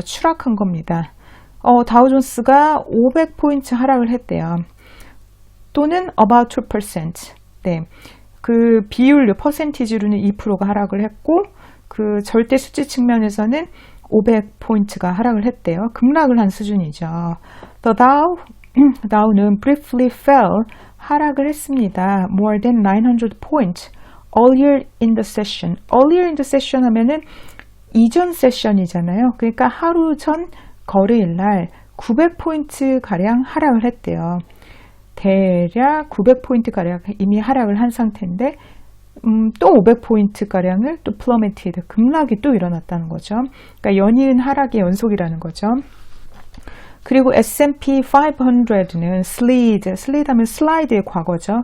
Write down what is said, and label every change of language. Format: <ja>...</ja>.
<ko>추락한 겁니다. 다우존스가 500포인트 하락을 했대요. 또는</ko> <en>about</en> <ko>2%. 네. 그 비율로, 퍼센티지로는 2%가 하락을 했고, 그 절대 수치 측면에서는 500포인트가 하락을 했대요. 급락을 한 수준이죠.</ko> <en>The Dow는 briefly fell,</en> <ko>하락을 했습니다.</ko> <en>More than 900 points earlier in the session. Earlier in the session</en> <ko>하면은 이전 세션이잖아요. 그러니까 하루 전 거래일 날 900포인트 가량 하락을 했대요. 대략 900포인트가량 이미 하락을 한 상태인데 또 500포인트가량을 또 플러메티드, 급락이 또 일어났다는 거죠. 그러니까 연이은 하락의 연속이라는 거죠. 그리고 S&P 500는 slid 하면 슬라이드의 과거죠.</ko>